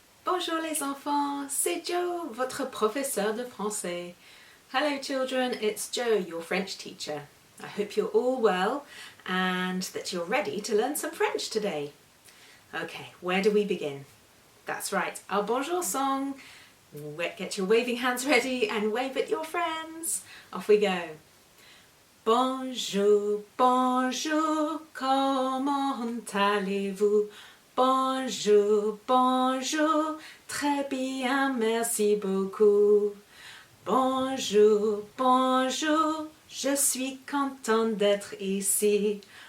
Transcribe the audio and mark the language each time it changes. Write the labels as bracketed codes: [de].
[fr] Bonjour les enfants, c'est Joe, votre professeur de français. [en] Hello children, it's Joe, your French teacher. I hope you're all well and that you're ready to learn some French today. Okay, where do we begin? That's right, our bonjour song. Get your waving hands ready and wave at your friends. Off we go. [fr] Bonjour, bonjour, comment allez-vous? Bonjour, bonjour, très bien, merci beaucoup. Bonjour, bonjour, je suis contente d'être ici.